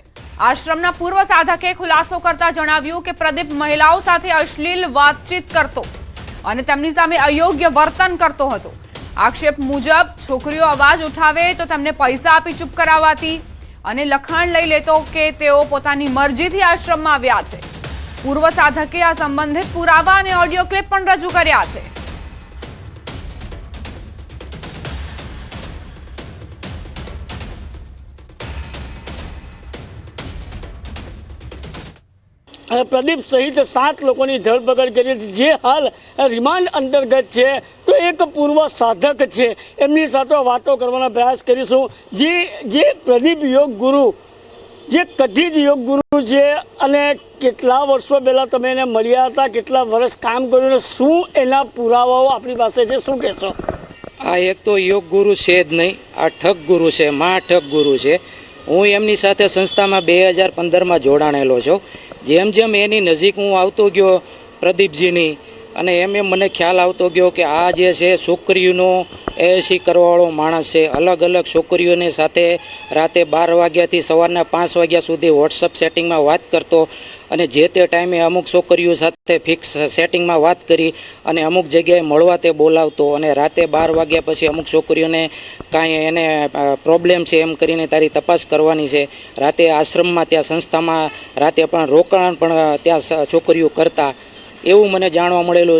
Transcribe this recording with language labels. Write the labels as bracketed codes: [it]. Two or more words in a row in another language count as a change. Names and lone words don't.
[gu] આશ્રમના પૂર્વ સાધકે ખુલાસો કરતા જણાવ્યું કે પ્રદીપ મહિલાઓ સાથે અશ્લીલ વાતચીત કરતો અને તેમની સામે અયોગ્ય વર્તન કરતો હતો। આક્ષેપ મુજબ છોકરીઓ અવાજ ઉઠાવે તો તેમને પૈસા આપી ચૂપ કરાવાતી અને લખાણ લઈ લેતો કે તેઓ પોતાની મરજીથી આશ્રમમાં આવ્યા છે। પૂર્વ સાધકે આ સંબંધિત પુરાવા અને [en] audio clip [gu] પણ રજૂ કર્યા છે। [hi] प्रदीप सहित 7 लोगों की धरपकड़ [gu] કરી જે હાલ [hi] रिमांड अंतर्गत है। [gu] તો એક પૂર્વ સાધક હૈ એમની સાથે વાતો કરવાના પ્રયાસ કરીશું। જે પ્રદીપ યોગ ગુરુ જે કથિત યોગ ગુરુ હૈ અને કેટલા વર્ષો પહેલા તમે એને મળ્યા હતા, કેટલા વર્ષ કામ કર્યું ને શું એના પુરાવાઓ આપણી પાસે છે, શું કહેશો? આ એક તો યોગ ગુરુ છે જ નહીં, આ ઠગ ગુરુ હૈ, મહાઠગ ગુરુ હૈ, महाठग गुरु है। હું એમની સાથે સંસ્થા મેં 2015 મેં જોડાણેલો છું। જેમ જેમ એની નજીક હું આવતો ગયો પ્રદીપજીની અને એમ એમ મને ખ્યાલ આવતો ગયો કિ આ જે છે છોકરીઓનો એસી કરવાવાળો માણસ છે। અલગ અલગ છોકરીઓને સાથે રાતે 12 વાગ્યાથી સવારના 5 વાગ્યા સુધી વૉટ્સએપ સેટિંગ મેં બાત કરતો અને જે તે ટાઈમે અમુક છોકરીઓ સાથે ફિક્સ સેટિંગમાં વાત કરી અને અમુક જગ્યાએ મળવા તે બોલાવતો અને રાતે 12 વાગ્યા પછી અમુક છોકરીઓને કાંઈ એને પ્રોબ્લેમ છે એમ કરીને તારી તપાસ કરવાની છે। રાતે આશ્રમમાં ત્યાં સંસ્થામાં રાતે પણ રોકાણ પણ ત્યાં છોકરીઓ કરતા એવું મને જાણવા મળેલું।